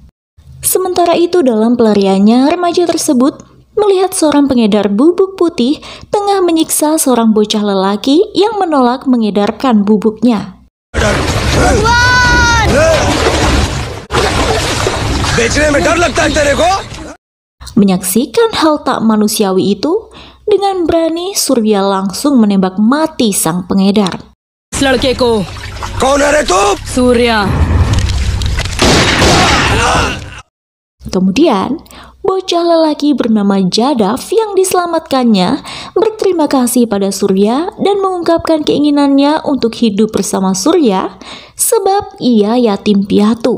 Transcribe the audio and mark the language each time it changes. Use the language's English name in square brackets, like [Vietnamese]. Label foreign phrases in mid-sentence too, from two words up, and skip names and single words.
[Indonesian] Sementara itu dalam pelariannya, remaja tersebut melihat seorang pengedar bubuk putih tengah menyiksa seorang bocah lelaki yang menolak mengedarkan bubuknya. Menyaksikan hal tak manusiawi itu, dengan berani Surya langsung menembak mati sang pengedar. [Hindi] लड़के को कौन है रे तू? सूर्या। [Indonesian] Kemudian, bocah lelaki bernama Jadav yang diselamatkannya berterima kasih pada Surya dan mengungkapkan keinginannya untuk hidup bersama Surya sebab ia yatim piatu.